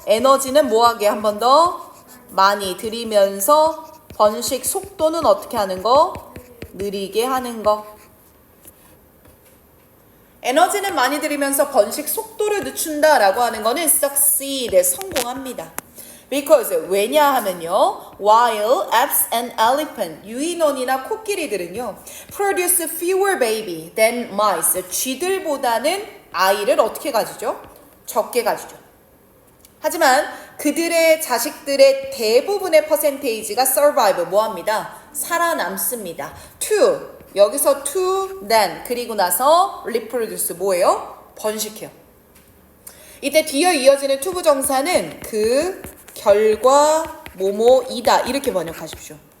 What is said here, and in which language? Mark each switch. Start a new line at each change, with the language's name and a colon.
Korean: 에너지는 뭐하게 한 번 더 많이 들이면서 번식 속도는 어떻게 하는 거? 느리게 하는 거. 에너지는 많이 들이면서 번식 속도를 늦춘다라고 하는 거는 succeed, 성공합니다. Because, 왜냐하면요.
English: While apes and elephant,
Korean: 유인원이나 코끼리들은요.
English: Produce fewer baby than mice,
Korean: 쥐들보다는 아이를 어떻게 가지죠? 적게 가지죠. 하지만 그들의 자식들의 대부분의 퍼센테이지가 survive, 뭐합니다? 살아남습니다. To, 여기서 to, then, 그리고 나서 reproduce, 뭐예요? 번식해요. 이때 뒤에 이어지는 to 부정사는 그 결과 뭐뭐이다 이렇게 번역하십시오.